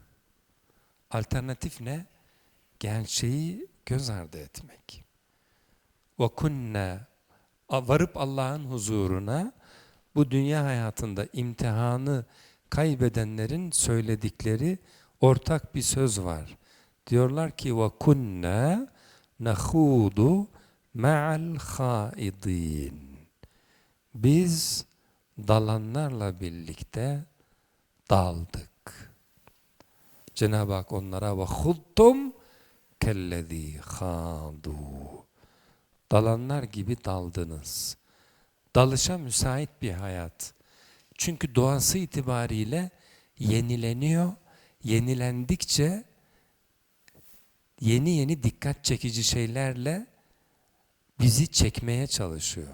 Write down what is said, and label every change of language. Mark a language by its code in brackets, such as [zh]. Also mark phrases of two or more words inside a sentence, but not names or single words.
[tr] Alternatif ne? Gerçeği göz ardı etmek. وَكُنَّا varıp Allah'ın huzuruna bu dünya hayatında imtihanı kaybedenlerin söyledikleri ortak bir söz var. Diyorlar ki [ar] وَكُنَّا نَخُوضُ مَعَ الْخَائِضِينَ [tr] Biz dalanlarla birlikte daldık. Cenab-ı Hak onlara [ar] وَخُضْتُمْ كَالَّذ۪ي خَاضُوا [tr] Dalanlar gibi daldınız. Dalışa müsait bir hayat. Çünkü doğası itibariyle yenileniyor. Yenilendikçe yeni yeni dikkat çekici şeylerle bizi çekmeye çalışıyor.